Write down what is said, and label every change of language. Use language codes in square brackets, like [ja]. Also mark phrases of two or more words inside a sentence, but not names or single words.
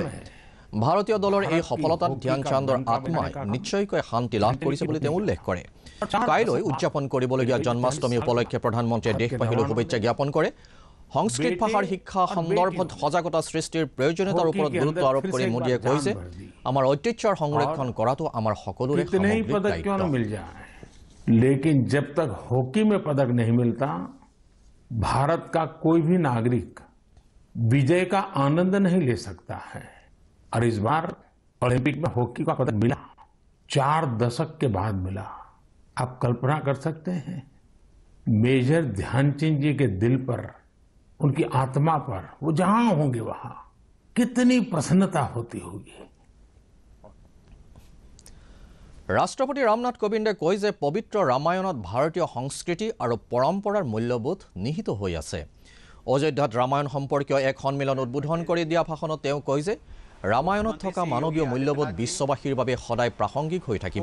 [as] ভাৰতীয় দলৰ এই সফলতাত ধ্যানচান্দৰ আত্মাই নিশ্চয়কৈ শান্তি লাভ কৰিছে বুলি তেওঁ উল্লেখ কৰে। কাইলৈ উদযাপন কৰিবলগীয়া জন্মাষ্টমী উপলক্ষে প্ৰধানমন্ত্ৰীয়ে দেশবাসীলৈ শুভেচ্ছা জ্ঞাপন কৰে। সংস্কৃত ভাষাৰ শিক্ষা সন্দৰ্ভত সজাগতা সৃষ্টিৰ প্ৰয়োজনীয়তাৰ ওপৰত গুৰুত্ব আৰোপ কৰি মোদীয়ে কয় যে আমাৰ ঐতিহ্যৰ সংৰক্ষণ কৰাটো আমাৰ সকলোৰে দায়িত্ব। [hi] लेकिन जब तक हॉकी में पदक नहीं मिलता, भारत का कोई भी नागरिक विजय का आनंद नहीं ले सकता है। और इस बार ओलंपिक में हॉकी का पदक मिला, 4 दशक के बाद मिला। आप कल्पना कर सकते हैं मेजर ध्यानचंद जी के दिल पर, उनकी आत्मा पर, वो जहां होंगे वहां कितनी प्रसन्नता होती होगी। [as] ৰাষ্ট্ৰপতি ৰামনাথ কোবিন্দে কয় যে পবিত্ৰ ৰামায়ণত ভাৰতীয় সংস্কৃতি আৰু পৰম্পৰাৰ মূল্যবোধ নিহিত হৈ আছে। অযোধ্যাত ৰামায়ণ সম্পৰ্কীয় এক সন্মিলন উদ্বোধন কৰি দিয়া ভাষণত তেওঁ কয় যে ৰামায়ণত থকা মানৱীয় মূল্যবোধ বিশ্ববাসীৰ বাবে সদায় প্ৰাসংগিক হৈ থাকিব।